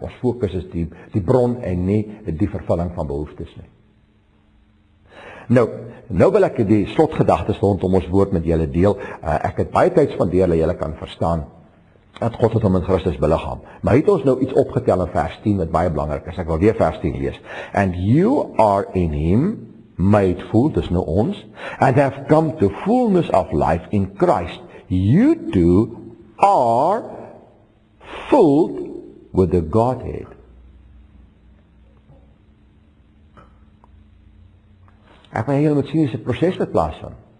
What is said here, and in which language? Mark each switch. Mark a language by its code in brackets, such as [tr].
[af] Ons fokus is die bron en nie die vervulling van behoeftes nie. Nou wil ek die slotgedagtes rondom ons woord met julle deel. Ek het baie tyd spandeer dat julle kan verstaan dat God het hom in Christus beliggaam. Maar het ons nou iets opgetel in vers 10 wat baie belangrik is. Ek wil weer vers 10 lees. [en] And you are in him made full, [af] dis nou ons, [en] and have come to fullness of life in Christ. You too are filled with the Godhead. [af] Ek wil julle moet sien is 'n proses wat plaasvind.